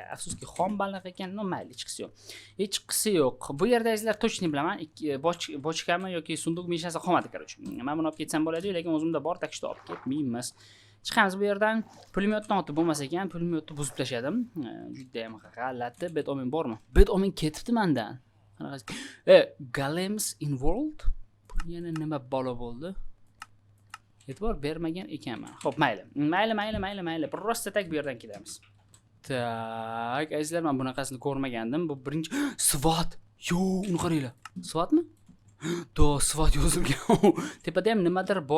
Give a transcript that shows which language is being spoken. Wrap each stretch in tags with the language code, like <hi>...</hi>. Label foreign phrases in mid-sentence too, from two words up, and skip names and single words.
<uz>Afsuski xom baliq ekan, mayli, hech qisi yo'q. Bu yerda izlar точно bilaman, bochkami yoki sunduq hech narsa qolmadi, короче. Men buni olib ketsam bo'ladi, lekin o'zimda bor,</uz> <ru>так что</ru> <uz>olib ketmaymiz. Chiqamiz bu yerdan. Pulemyotdan o'tib bo'lmas ekan, pulemyotni buzib tashladim. Juda ham g'alati. Bet-omen bormi? Bet-omen ketibdi mendan.</uz> <en>Games in World?</en> <uz>Bu yana nima balo bo'ldi? E'tibor bermagan ekanman. Xo'p, mayli.</uz> <ru>Просто так</ru> <uz>bu yerdan ketamiz. Tak, azizlar, men bunaqasini ko'rmagandim. Bu birinchi SWAT. Uni qaranglar. SWATmi? SWAT yozilgan. Tepada ham nimadir bor.</uz>